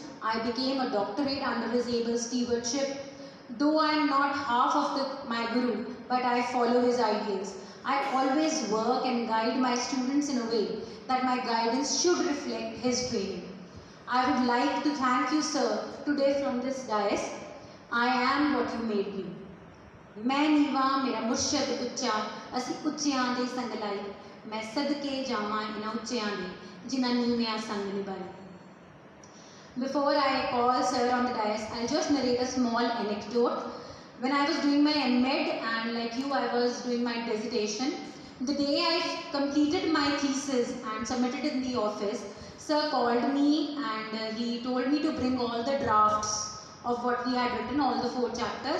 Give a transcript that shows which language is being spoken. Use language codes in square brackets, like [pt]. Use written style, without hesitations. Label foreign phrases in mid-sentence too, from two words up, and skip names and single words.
[en] I became a doctorate under his able stewardship. Though I am not half of my guru, but I follow his ideals. I always work and guide my students in a way that my guidance should reflect his training. I would like to thank you, sir, today from this dais. I am what you made me. [pa] ਮੈਂ ਨੀਵਾਂ ਮੇਰਾ ਮੁਰਸ਼ਦ ਉੱਚਾ ਅਸੀ ਉੱਚਿਆਂ ਦੇ ਸੰਗ ਲਾਈ ਮੈਂ ਸਦਕੇ ਜਾਵਾਂ ਇਨ੍ਹਾਂ ਉੱਚਿਆਂ ਦੇ ਜਿਨ੍ਹਾਂ ਨੀਵਿਆਂ ਸੰਗ ਨਿਭਾਈ. [en] Before I call Sir on the dais, I'll just narrate a small anecdote. When I was doing my M.Ed and like you, I was doing my dissertation, the day I completed my thesis and submitted it in the office, Sir called me and he told me to bring all the drafts of what we had written, all the 4 chapters.